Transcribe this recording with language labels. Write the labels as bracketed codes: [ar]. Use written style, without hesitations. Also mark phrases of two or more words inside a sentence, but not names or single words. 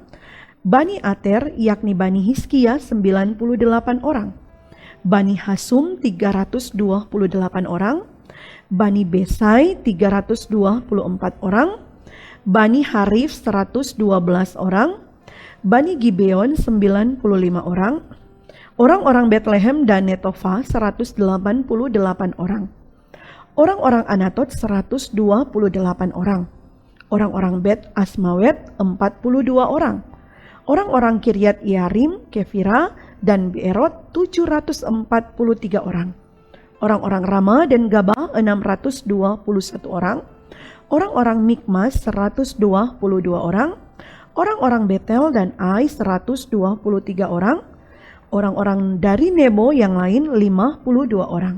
[id] Bani Ater yakni Bani Hizkia 98 orang, Bani Hasum 328 orang, Bani Besai 324 orang, Bani Harif 112 orang, Bani Gibeon 95 orang, orang-orang Bethlehem dan Netofa 188 orang, orang-orang Anatot 128 orang, orang-orang Bet Asmawet 42 orang, orang-orang Kiryat Yarim, Kefira, dan Beerot 743 orang, orang-orang Rama dan Gaba 621 orang, orang-orang Mikmas 122 orang, orang-orang Betel dan Ai 123 orang, orang-orang dari Nebo yang lain 52 orang.